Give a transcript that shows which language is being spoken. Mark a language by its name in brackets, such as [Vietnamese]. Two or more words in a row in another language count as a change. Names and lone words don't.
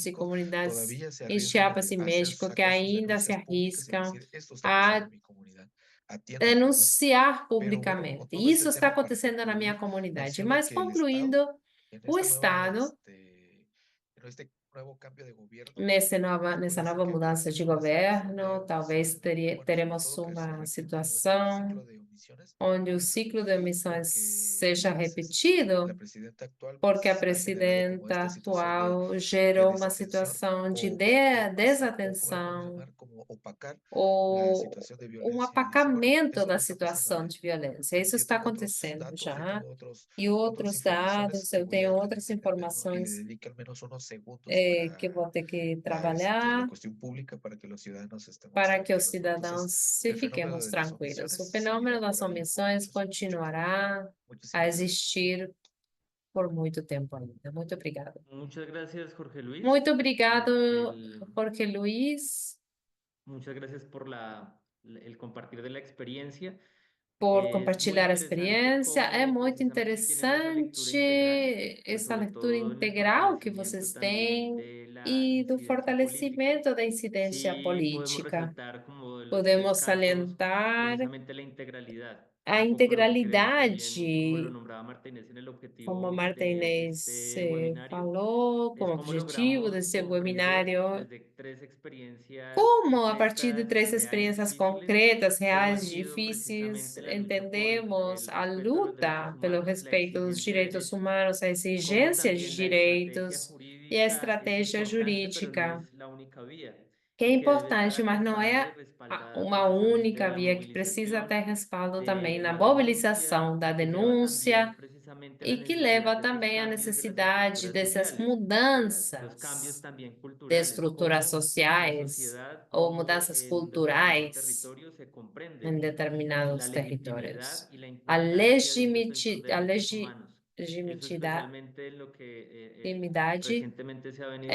[Portuguese] povos e México, Minas, [Spanish] todavía se [Portuguese] em [Spanish] arriesgan [Portuguese] Chiapas e [Spanish] a hacer, [Portuguese] México, que [Spanish] sacar sus [Portuguese] ainda se [Spanish] denuncias públicas y [Portuguese] arriscam [Spanish] decir, esto está pasando [Portuguese] a [Spanish] en mi comunidad, atiéndanme, ¿no? [Portuguese] denunciar [Spanish] Pero bueno, con [Portuguese] publicamente. [Spanish] todo [Portuguese] Isso [Spanish] este [Portuguese] está [Spanish] tema, para [Portuguese] acontecendo na minha [Spanish] concluir, [Portuguese] comunidade. [Spanish] menciono [Portuguese] Mas [Spanish] que el Estado, [Portuguese] concluindo, [Spanish] en [Portuguese] o [Spanish] esta nueva, [Portuguese] Estado, [Spanish] en este nuevo cambio de gobierno, [Portuguese] nessa [Spanish] puede ser [Portuguese] nova [Spanish] que [Portuguese] mudança de governo, talvez teremos uma situação [Spanish] ciclo de omisiones, [Portuguese] onde o ciclo de emissões seja [Spanish] la [Portuguese] repetido, [Spanish] presidenta actual [Portuguese] porque a [Spanish] ha generado como [Portuguese] presidenta [Spanish] esta situación de [Portuguese] atual gerou uma [Spanish] desatención [Portuguese] situação de [Spanish] o pasar, o como le podemos [Portuguese] desatenção [Spanish] llamar, como opacar la [Portuguese] ou [Spanish] situación de [Portuguese] um [Spanish] violencia y dice, bueno, [Portuguese] apacamento [Spanish] eso [Portuguese] da [Spanish] no está pasando [Portuguese] situação [Spanish] ahí. [Portuguese] de violência. Isso [Spanish] Yo [Portuguese] está [Spanish] tengo otros [Portuguese] acontecendo [Spanish] datos, yo [Portuguese] já. [Spanish] tengo [Portuguese] E [Spanish] otras [Portuguese] outros [Spanish] informaciones [Portuguese] dados, [Spanish] que [Portuguese] eu [Spanish] voy a [Portuguese] tenho [Spanish] tener [Portuguese] outras [Spanish] que ver, ¿no? Y le [Portuguese] informações [Spanish] dedico al menos unos segundos [Portuguese] que vou ter que [Spanish] la [Portuguese] trabalhar [Spanish] cuestión pública para que los ciudadanos estemos [Portuguese] para que os [Spanish] tranquilos, ¿no? [Portuguese] cidadãos [Spanish] Entonces, [Portuguese] se [Spanish] el fenómeno [Portuguese] fiquemos [Spanish] de las [Portuguese] tranquilos. O [Spanish] omisiones [Portuguese] fenômeno [Spanish] seguirá [Portuguese] das [Spanish] por ahí por [Portuguese] omissões [Spanish] mucho tiempo. [Portuguese] continuará a [Spanish] Muchísimas gracias. [Portuguese] existir por muito tempo ainda. Muito obrigada. [Spanish] Muchas gracias, Jorge Luis. [Portuguese] Muito obrigado, [Spanish] El- [Portuguese] Jorge Luiz, [Spanish] Muchas gracias por el compartir de la experiencia. [Portuguese] por [Spanish] Es muy [Portuguese] compartilhar a [Spanish] interesante [Portuguese] experiência. É [Spanish] cómo [Portuguese] muito [Spanish] precisamente tienen esa lectura integral, [Portuguese] interessante [Spanish] pero [Portuguese] essa [Spanish] sobre [Portuguese] leitura [Spanish] todo en el [Portuguese] integral que [Spanish] fortalecimiento [Portuguese] vocês [Spanish] también [Portuguese] têm [Spanish] de la [Portuguese] e do [Spanish] incidencia política. [Portuguese] fortalecimento da incidência [Spanish] Sí, podemos [Portuguese] política. [Spanish] resaltar como de los tres [Portuguese] Podemos [Spanish] casos [Portuguese] salientar [Spanish] precisamente la integralidad, [Portuguese] a [Spanish] un poco lo que queremos también, como lo [Portuguese] integralidade, [Spanish] nombraba Marta Inés en el [Portuguese] como a [Spanish] objetivo [Portuguese] Marta [Spanish] de [Portuguese] Inês [Spanish] este webinario, [Portuguese] falou, [Spanish] es [Portuguese] como [Spanish] cómo [Portuguese] objetivo [Spanish] logramos [Portuguese] desse [Spanish] comprender [Portuguese] webinário, [Spanish] desde tres experiencias [Portuguese] como a partir de [Spanish] concretas, [Portuguese] três [Spanish] reales, [Portuguese] experiências [Spanish] difíciles, [Portuguese] concretas, [Spanish] cómo ha [Portuguese] reais, [Spanish] sido [Portuguese] difíceis, [Spanish] precisamente la lucha por [Portuguese] entendemos [Spanish] el [Portuguese] a [Spanish] respeto a los derechos [Portuguese] luta pelo [Spanish] humanos, la [Portuguese] respeito dos [Spanish] exigencia de [Portuguese] direitos [Spanish] derechos, [Portuguese] humanos, a [Spanish] como [Portuguese] exigência de [Spanish] también la estrategia [Portuguese] direitos e a [Spanish] jurídica es [Portuguese] estratégia [Spanish] importante, pero no [Portuguese] jurídica, [Spanish] es la única vía, [Portuguese] que é [Spanish] y que debe estar [Portuguese] importante, mas não [Spanish] acompañada y [Portuguese] é [Spanish] respaldada [Portuguese] uma [Spanish] precisamente de [Portuguese] única [Spanish] la [Portuguese] via que precisa ter [Spanish] movilización, [Portuguese] respaldo também [Spanish] de [Portuguese] na [Spanish] la denuncia, [Portuguese] mobilização da [Spanish] que lleva también [Portuguese] denúncia [Spanish] precisamente a la [Portuguese] e que [Spanish] necesidad [Portuguese] leva [Spanish] de esos [Portuguese] também à [Spanish] cambios de las [Portuguese] necessidade [Spanish] estructuras [Portuguese] dessas [Spanish] sociales, los cambios [Portuguese] mudanças [Spanish] también [Portuguese] de [Spanish] culturales, [Portuguese] estruturas [Spanish] cómo la [Portuguese] sociais [Spanish] sociedad, [Portuguese] ou [Spanish] cómo [Portuguese] mudanças [Spanish] en un determinado [Portuguese] culturais [Spanish] territorio se [Portuguese] em [Spanish] comprende la [Portuguese] determinados [Spanish] legitimidad [Portuguese] territórios. [Spanish] y la [Portuguese] A [Spanish] importancia de un defensor de [Portuguese] a [Spanish] derechos humanos. Eso [Portuguese] legitimidade [Spanish] especialmente en lo que recientemente se ha venido